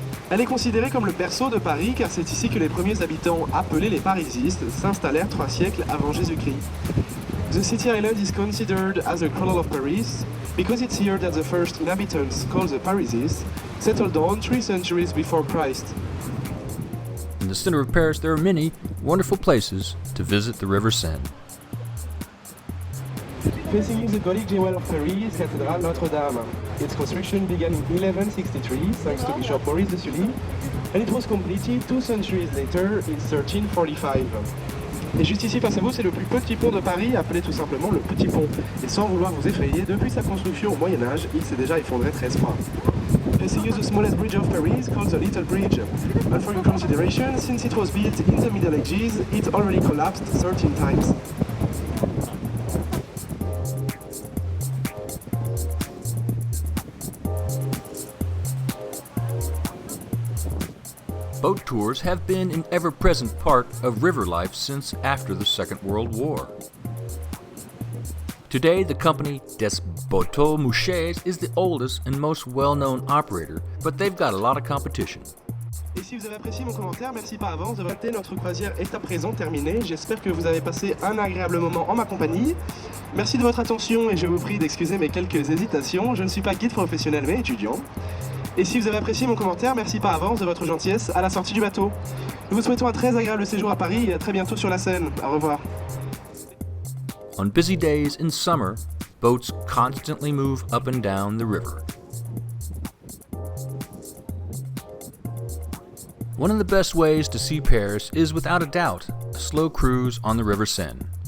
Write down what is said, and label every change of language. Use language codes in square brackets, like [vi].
[fr] Elle est considérée comme le berceau de Paris car c'est ici que les premiers habitants, appelés les Parisistes, s'installèrent 3 siècles avant Jésus-Christ. [en] The city island is considered as the cradle of Paris because it's here that the first inhabitants, called the Parisists, settled down 3 centuries before Christ. In the center of Paris, there are many wonderful places to visit the River Seine. Facing the Gothic jewel of Paris, Cathédrale Notre Dame. Its construction began in 1163 thanks to Bishop Maurice de Sully, and it was completed 2 centuries later in 1345. [fr] Et juste ici face à vous, c'est le plus petit pont de Paris, appelé tout simplement le Petit Pont. Et sans vouloir vous effrayer, depuis sa construction au Moyen-Âge, il s'est déjà effondré 13 fois. [en] Facing the smallest bridge of Paris, called the Little Bridge. And for your consideration, since it was built in the Middle Ages, it already collapsed 13 times. Boat tours have been an ever-present part of river life since after the Second World War. Today, the company Des Bateaux Mouchés is the oldest and most well-known operator, but they've got a lot of competition. [fr] Et si vous avez apprécié mon commentaire, merci par avance de voter. Notre croisière est à présent terminée. J'espère que vous avez passé un agréable moment en ma compagnie. Merci de votre attention et je vous prie d'excuser mes quelques hésitations. Je ne suis pas guide professionnel mais étudiant. Et si vous avez apprécié mon commentaire, merci par avance de votre gentillesse à la sortie du bateau. Nous vous souhaitons un très agréable séjour à Paris et à très bientôt sur la Seine. Au revoir. [en] On busy days in summer, boats constantly move up and down the river. One of the best ways to see Paris is without a doubt a slow cruise on the River Seine.